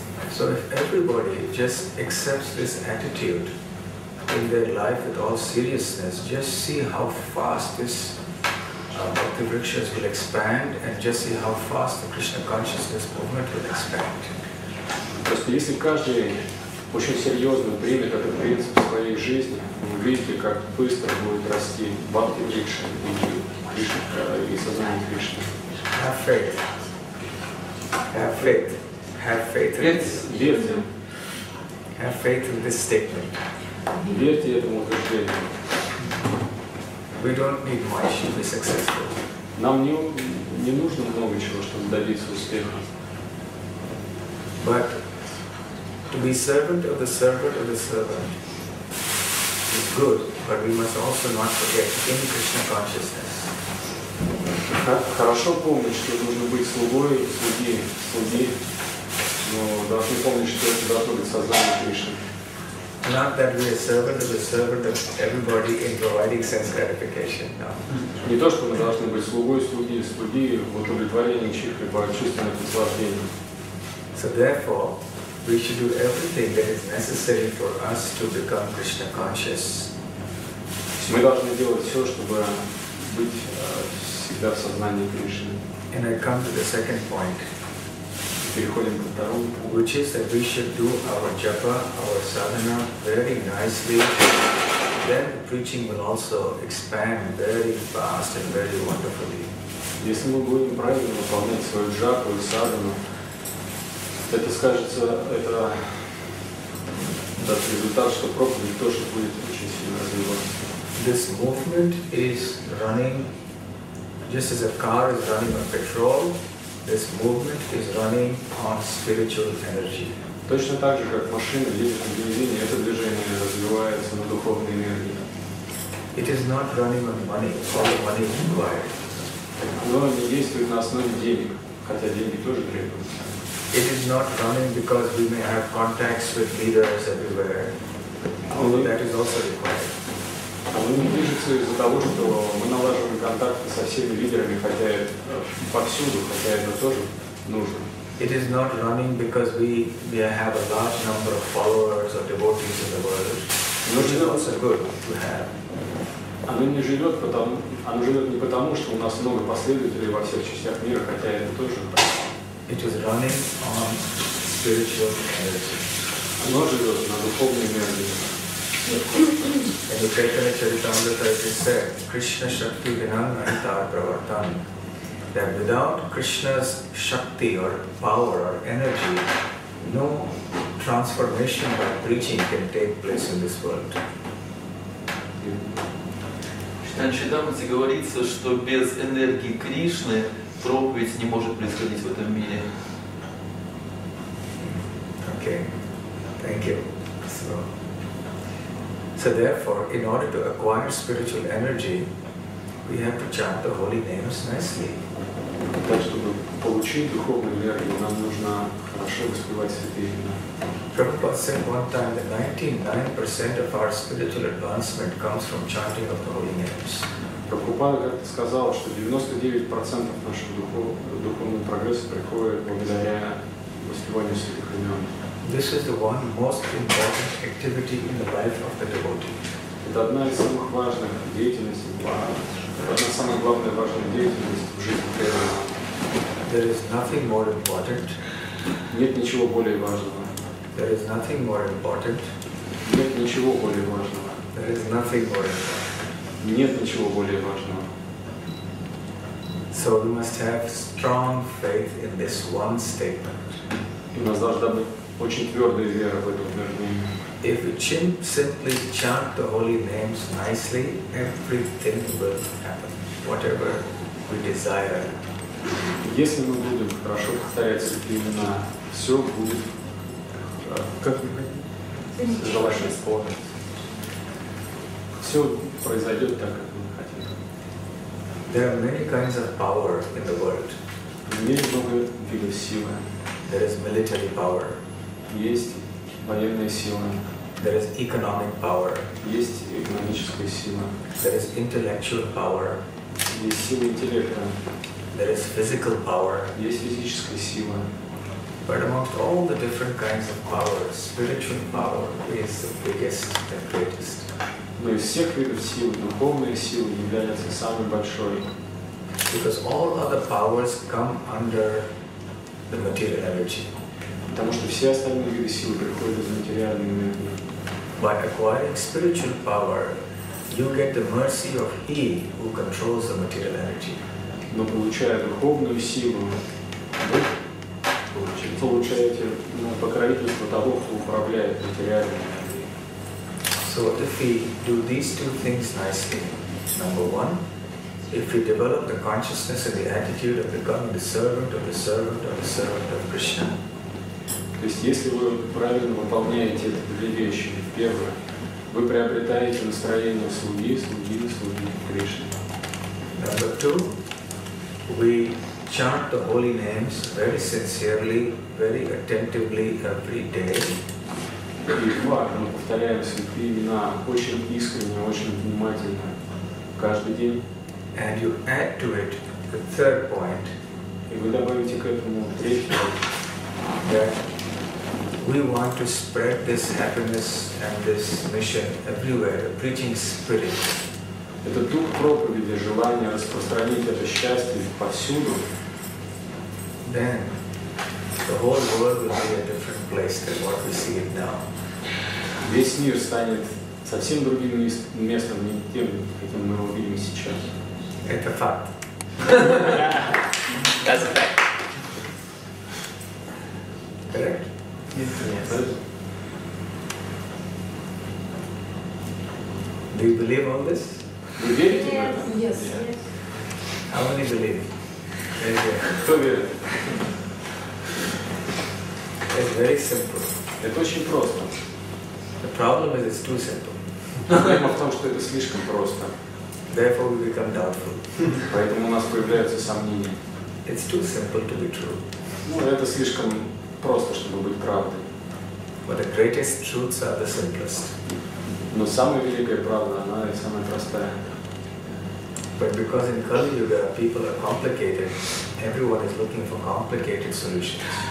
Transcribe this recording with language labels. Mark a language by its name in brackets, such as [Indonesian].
[English] So if everybody just accepts this attitude in their life with all seriousness, just see how fast this Bhakti Vrikshas will expand, and just see how fast the Krishna consciousness movement will expand. [Russian] Просто если каждый очень серьезно примет этот принцип в своей жизни, вы увидите, как быстро будет расти Бхакти Врикша и сознание Кришны. [English] Have faith. Have faith. Have faith in this. [Russian] Верьте. [English] Have faith in this statement. [Russian] Верьте этому утверждению. [English] We don't need much to be successful. [Russian] Нам не нужно много чего, чтобы добиться успеха. [English] But to be servant of the servant of the servant is good, but we must also not forget in Krishna consciousness. [Russian] Хорошо помнить, что нужно быть слугой слуги, но должны помнить, что это должно быть сознание Кришны. [English] Not that we are servant of the servant of everybody in providing sense gratification. No. [Russian] Не то, что мы должны быть слугой слуги в удовлетворении чувственных наслаждений. [English] So therefore, we should do everything that is necessary for us to become Krishna conscious. [Russian] Мы должны делать все, чтобы быть всегда в сознании Кришны. [English] And I come to the second point, [Russian] Переходим ко второму пункту, [English] which is that we should do our japa, our sadhana very nicely. Then the preaching will also expand very fast and very wonderfully. [Russian] Если мы будем правильно выполнять свою джапу и садхану, это скажется, это даст результат, что проповедь тоже будет очень сильно развиваться. [English] This movement is running, just as a car is running on petrol, this movement is running on spiritual energy. [Russian] Точно так же, как машина едет на бензине, это движение развивается на духовной энергии. [English] It is not running on money, all the money is required. [Russian] Оно не действует на основе денег, хотя деньги тоже требуются. [English] It is not running because we may have contacts with leaders everywhere. Although that is also required. [Russian] Оно не движется из-за того, что мы налаживаем контакты со всеми лидерами, хотя повсюду, хотя это тоже нужно. [English] It is not running because we have a large number of followers or devotees in the world. Which is also good to have. [Russian] Оно живет не потому, что у нас много последователей во всех частях мира, хотя это тоже. [English] It is running on spiritual energy. [Russian] Оно живет на духовной энергии. [English] And the Chaitanya Charitamrita it is said, [Bangla] Krishna Shakti Vinam Antar Pravartan, [English] that without Krishna's Shakti or power or energy, no transformation by preaching can take place in this world. [Russian] В Чайтанья-Чаритамрите говорится, что без энергии Кришны проповедь не может происходить в этом мире. [English] Okay, thank you. So therefore, in order to acquire spiritual energy, we have to chant the holy names nicely. [Russian] Так, чтобы получить духовную энергию, нам нужно хорошо воспевать святые имена. [English] Prabhupada said one time that 99% of our spiritual advancement comes from chanting of the holy names. [Russian] Прабхупада как-то сказал, что 99% нашего духовного прогресса приходит благодаря воспеванию святых имен. [English] This is the one most important activity in the life of the devotee. [Russian] Это одна из самых важных деятельностей, одна самая главная важная деятельность в жизни преданного. [English] There is nothing more important. [Russian] Нет ничего более важного. [English] There is nothing more important. [Russian] Нет ничего более важного. [English] There is nothing more important. [Russian] Нет ничего более важного. [English] So we must have strong faith in this one statement. [Russian] У нас должна быть очень твердая вера в это утверждение. [English] If we simply chant the holy names nicely, everything will happen, whatever we desire. [Russian] Если мы будем хорошо повторять святые имена, все будет как желательно исполнить. Все произойдет так, как мы хотим. [English] There are many kinds of power in the world. [Russian] В мире много видов силы. [English] There is military power. [Russian] Есть военная сила. [English] There is economic power. [Russian] Есть экономическая сила. [English] There is intellectual power. [Russian] Есть сила интеллекта. [English] There is physical power. [Russian] Есть физическая сила. [English] But amongst all the different kinds of power, spiritual power is the biggest and greatest. [Russian] Но из всех видов силы духовная сила является самой большой. [English] Because all other powers come under the material energy. [Russian] Потому что все остальные виды силы приходят из материальной энергии. [English] By acquiring spiritual power, you get the mercy of He who controls the material energy. [Russian] Но получая духовную силу, вы получаете покровительство того, кто управляет материальной энергией. [English] So if we do these two things nicely, number one, if we develop the consciousness and the attitude of becoming the servant of the servant of the servant of Krishna. [Russian] То есть, если вы правильно выполняете эти две вещи, первое, вы приобретаете настроение слуги Кришны. [English] Number two, we chant the holy names very sincerely, very attentively every day. [Russian] И два, мы повторяем святые имена очень искренне, очень внимательно каждый день. [English] And you add to it the third point. [Russian] И вы добавите к этому третий point. [English] That we want to spread this happiness and this mission everywhere, the preaching spirit. [Russian] Это дух проповеди, желание распространить это счастье повсюду. [English] Then the whole world will be a different place than what we see it now. [Russian] Весь мир станет совсем другим местом, не тем, каким мы его видим сейчас. Это факт. [English] That's a fact. Correct? Yes. Do you believe all this? [Russian] Вы верите в это? [English] Yes. How many believe? Very good. [Russian] Кто верит? [English] It's very simple. [Russian] Это очень просто. [English] The problem is it's too simple. [Russian] Проблема в том, что это слишком просто. [English] Therefore we become doubtful. [Russian] Поэтому у нас появляются сомнения. [English] It's too simple to be true. [Russian] Ну, это слишком просто, чтобы быть правдой. [English] But the greatest truths are the simplest. [Russian] Но самая великая правда, она и самая простая. [English] But because in Kali Yuga people are complicated, everyone is looking for complicated solutions.